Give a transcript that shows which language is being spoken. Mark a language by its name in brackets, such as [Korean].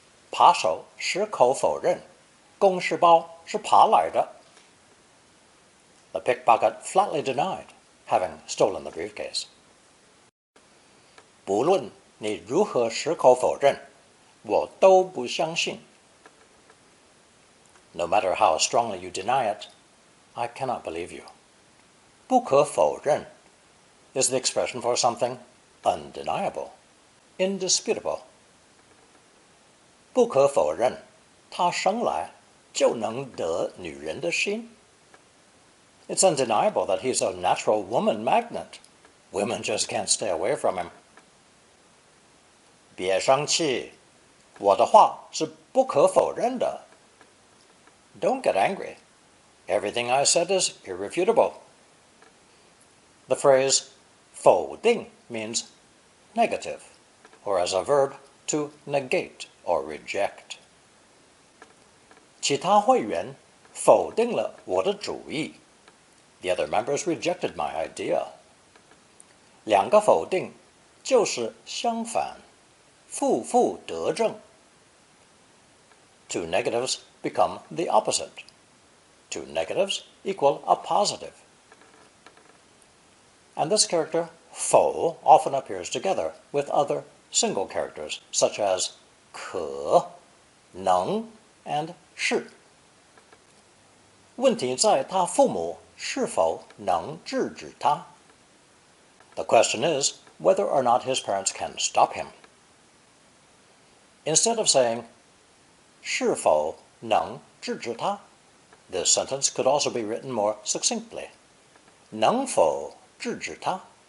[Chinese] 扒手矢口否认，公事包是爬来的。 [English] The pickpocket flatly denied having stolen the briefcase. [Chinese] 不论你如何矢口否认，我都不相信。 [English] No matter how strongly you deny it, I cannot believe you. 不可否认 is the expression for something undeniable, indisputable. [Chinese] 不可否认，他生来就能得女人的心。 [English] It's undeniable that he's a natural woman magnet. Women just can't stay away from him. [Chinese] 别生气，我的话是不可否认的。 [English] Don't get angry. Everything I said is irrefutable. The phrase 否定 means negative, or as a verb, to negate or reject. [Chinese] 其他会员否定了我的主意。 [English] The other members rejected my idea. [Chinese] 两个否定就是相反，负负得正。 [English] Two negatives become the opposite. Two negatives equal a positive. And this character, 否, often appears together with other single characters, such as 可, 能, and 是。 [Chinese] 问题在他父母是否能制止他。 [English] The question is whether or not his parents can stop him. Instead of saying [Chinese] 是否能制止他, [English] this sentence could also be written more succinctly. [Chinese] 能否制止他?